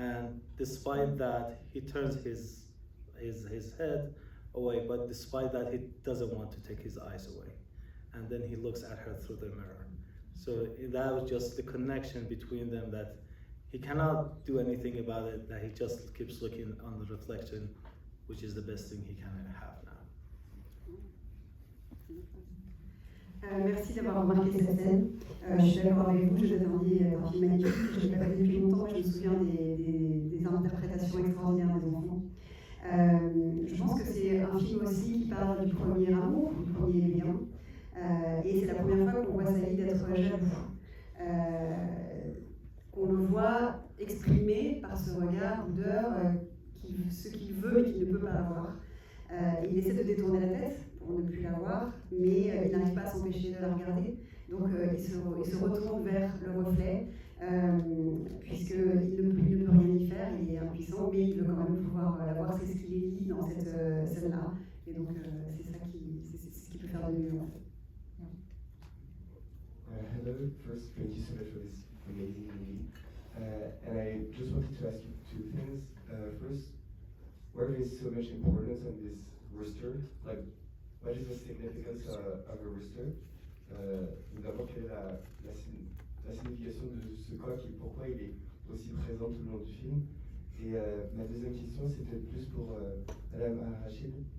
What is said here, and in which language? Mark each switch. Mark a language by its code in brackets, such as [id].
[en] And despite that, he turns his head away, but despite that, he doesn't want to take his eyes away. And then he looks at her through the mirror. So that was just the connection between them, that he cannot do anything about it, that he just keeps looking on the reflection, which is the best thing he can have now. [fr] Merci d'avoir remarqué cette scène. Je suis d'accord avec vous, Jeux interdits est un film magnifique. Je ne l'ai pas vu depuis longtemps, mais je me souviens des interprétations extraordinaires des enfants. Je pense que c'est un film aussi qui parle du premier amour, du premier lien. Et c'est la première fois qu'on voit Saïd être jaloux. Qu'on le voit exprimer par ce regard boudeur ce qu'il veut mais qu'il ne peut pas avoir. Il essaie de détourner la tête pour ne plus la voir, mais il n'arrive pas à s'empêcher de la regarder. Donc il se retourne vers le reflet, puisqu'il ne peut rien y faire, il est impuissant, mais il veut quand même pouvoir la voir. C'est ce qu'il est dit dans cette scène-là. Et donc c'est ce qu'il peut faire de mieux en fait. [en] Hello, first thank you so much for this amazing movie. And I just wanted to ask you two things. First, where there is so much importance on this rooster, like what is the significance of a rooster? [fr] D'abord, quelle est la signification de ce coq et pourquoi il est aussi présent tout le long du film? Et ma deuxième question, c'est peut-être plus pour Madame Rachid.